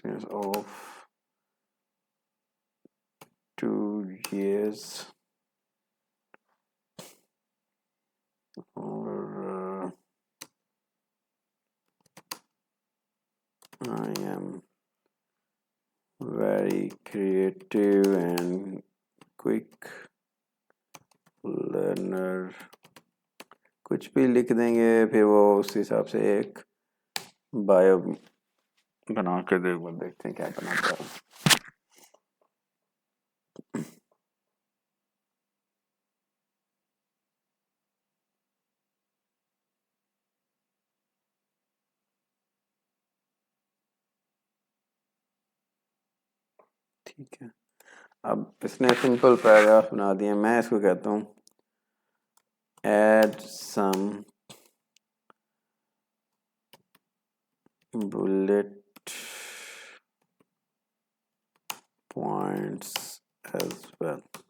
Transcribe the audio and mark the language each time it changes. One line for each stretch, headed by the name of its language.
English: of 2 years, or I am very creative and quick learner.
Hindi: कुछ भी लिख देंगे, फिर वो उस हिसाब से एक बायो बना के देखते हैं क्या बनाता है. ठीक है, अब इसने सिंपल पैराग्राफ बना दिए. मैं इसको कहता हूँ
English: add some bullet points as well.